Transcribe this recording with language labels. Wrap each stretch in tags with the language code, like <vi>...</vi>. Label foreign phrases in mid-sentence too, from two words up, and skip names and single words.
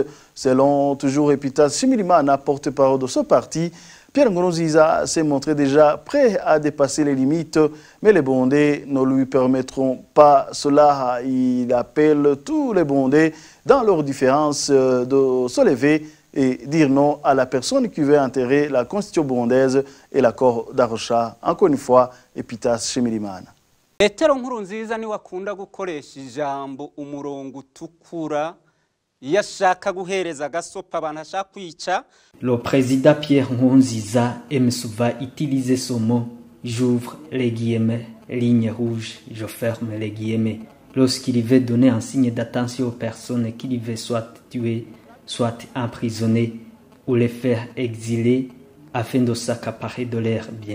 <fr>Selon toujours Epitas Shimirimana, porte-parole de ce parti, Pierre Nkurunziza s'est montré déjà prêt à dépasser les limites, mais les Burundais ne lui permettront pas cela. Il appelle tous les Burundais, dans leurs différences, de se lever et dire non à la personne qui veut enterrer la constitution burundaise et l'accord d'Arusha. Encore une fois, Epitas Shimirimana.</fr> <rn>Petero Nkurunziza ni wakunda gukoresha ijambo umurongo utukura yashaka guhereza gasopa abantu ashaka kwica.</rn> <fr>Le président Pierre Nkurunziza aime souvent utiliser ce mot. J'ouvre les guillemets, ligne rouge, je ferme les guillemets. Lorsqu'il veut donner un signe d'attention aux personnes qu'il veut soit tuer, soit emprisonner ou les faire exiler afin de s'accaparer de leurs biens.</fr>